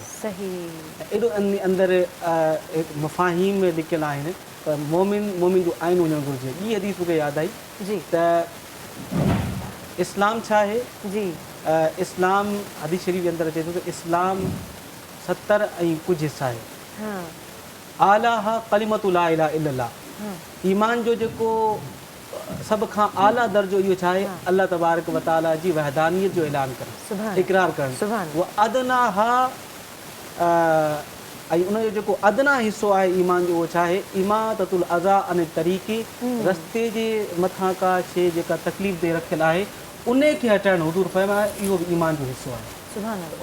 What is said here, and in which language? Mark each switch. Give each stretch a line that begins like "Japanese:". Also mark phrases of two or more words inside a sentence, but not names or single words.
Sindhi: एॾो अंदरि मफ़ाहीम लिकियल आहिनि त मोमिन मोमिन जो आईनो हुजणु घुरिजे। ॿी हदीस मूंखे यादि आई त इस्लाम छा आहे, इस्लाम हदीस शरीफ़ जे अंदरि अचे थो त इस्लाम 70 ऐं कुझु हिसा आहे।
Arabic: أعلى كلمة لا إله إلا الله,
Sindhi: ईमान जो जेको सभ खां आला दर्जो इहो छा आहे,
Arabic: الله تبارك وتعالى
Sindhi: जी वहदानियत जो ऐलान करणु, इक़रार करणु। उहा अदना हा ऐं उनजो जेको अदना हिसो आहे ईमान जो उहो छा आहे,
Arabic: إماطة الأذى عن الطريق,
Sindhi: रस्ते जे मथां का शइ जेका तकलीफ़ ॾे रखियलु आहे उन खे हटाइणु, हुज़ूर फरमाया इहो बि ईमान जो हिसो आहे।